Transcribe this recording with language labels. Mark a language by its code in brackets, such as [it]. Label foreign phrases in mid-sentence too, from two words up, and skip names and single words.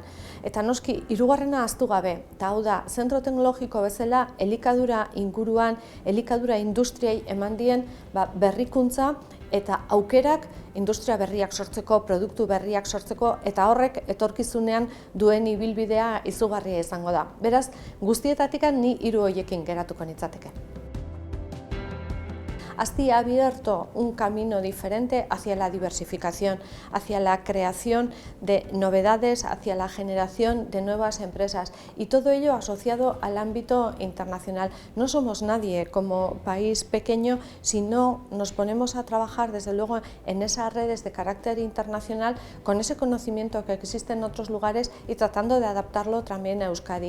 [eu] Eta noski, hirugarrena ahaztu gabe, eta hau da, zentro teknologiko bezala elikadura inguruan, elikadura industriei eman dien berrikuntza eta aukerak industria berriak sortzeko, produktu berriak sortzeko, eta horrek etorkizunean duen ibilbidea izugarria izango da. Beraz, guztietatik ni 3 horiekin geratuko nitzateke. [es] Asti ha abierto un camino diferente hacia la diversificación, hacia la creación de novedades, hacia la generación de nuevas empresas y todo ello asociado al ámbito internacional. No somos nadie como país pequeño si no nos ponemos a trabajar desde luego en esas redes de carácter internacional con ese conocimiento que existe en otros lugares y tratando de adaptarlo también a Euskadi.